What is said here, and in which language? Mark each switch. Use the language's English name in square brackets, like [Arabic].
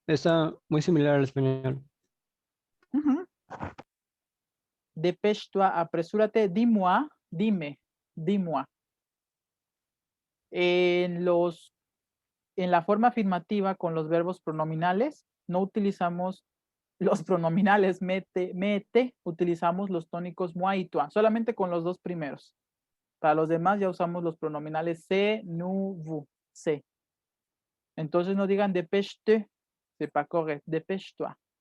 [Spanish] Está muy similar al español. [French] Dépêche-toi, [Spanish] apresúrate, [French] dis-moi, [Spanish] dime, [French] dis-moi. [Spanish] En la forma afirmativa con los verbos pronominales, no utilizamos los pronominales mete, utilizamos los tónicos moi y toi, solamente con los dos primeros. Para los demás ya usamos los pronominales se, nous, vous, se. Entonces no digan dépêche-te, [French] c'est pas correct, dépêche-toi.